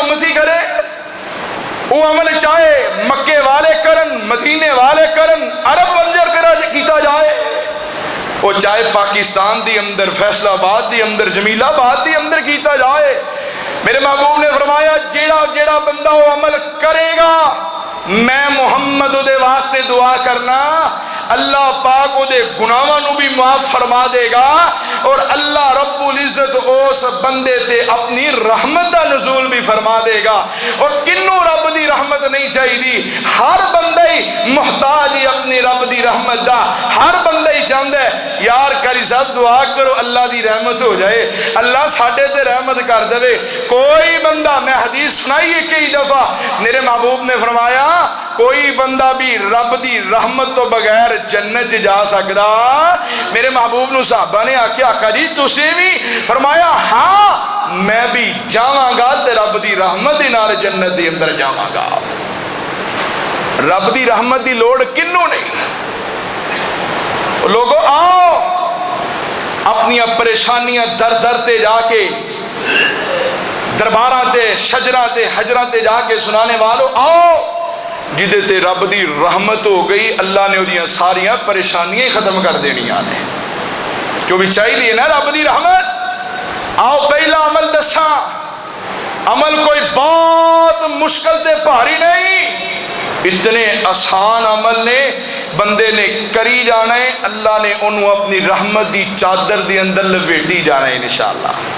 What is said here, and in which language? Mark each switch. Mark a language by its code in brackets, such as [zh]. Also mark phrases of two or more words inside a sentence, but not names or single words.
[pa] امتی کرے، وہ عمل چاہے مکے والے کرن، مدینے والے کرن، عرب انجر کرا کیتا جائے، وہ چاہے پاکستان دی اندر، فیصل آباد دی اندر، جمیل آباد دی اندر کیتا جائے، میرے محبوب نے فرمایا جیڑا بندہ وہ عمل کرے گا میں محمد دے واسطے دعا کرنا، اللہ پاک دے گناہاں نو بھی معاف فرما دے گا اور اللہ رب العزت اس بندے تے اپنی رحمت دا نزول بھی فرما دے گا۔ اور کنوں رب دی رحمت نہیں چاہیے، ہر بندہ ہی محتاج ہی اپنی رب دی رحمت دا، ہر بندہ ہی چاہتا ہے یار کری صاحب دعا کرو اللہ دی رحمت ہو جائے، اللہ ساڈے تے رحمت کر دے۔ کوئی بندہ، میں حدیث سنائی ہے کئی دفعہ، میرے محبوب نے فرمایا کوئی بندہ بھی رب دی رحمت تو بغیر جنت جا سکدا، میرے محبوب نو صحابہ نے آکھیا آقا جی تسی بھی؟ فرمایا ہاں میں بھی جاواں گا تے رب دی رحمت دے نال جنت دے اندر جاواں گا۔ رب دی رحمت دی لوڑ کنوں نہیں؟ لوگوں آؤ اپنی پریشانیاں در در تے جا کے، درباراں تے شجراں تے حجراں تے جا کے سنانے والوں آؤ جدے تے رب دی رحمت ہو گئی، اللہ نے وہ ساریاں پریشانیاں ختم کر دینیاں نے، کیوں بھی چاہیے نا رب دی رحمت۔ آؤ پہلا عمل دساں، عمل کوئی بہت مشکل تے بھاری نہیں، اتنے آسان عمل نے، بندے نے کری جانا ہے، اللہ نے انہوں اپنی رحمت دی چادر دی اندر لپیٹی جانا ہے انشاءاللہ۔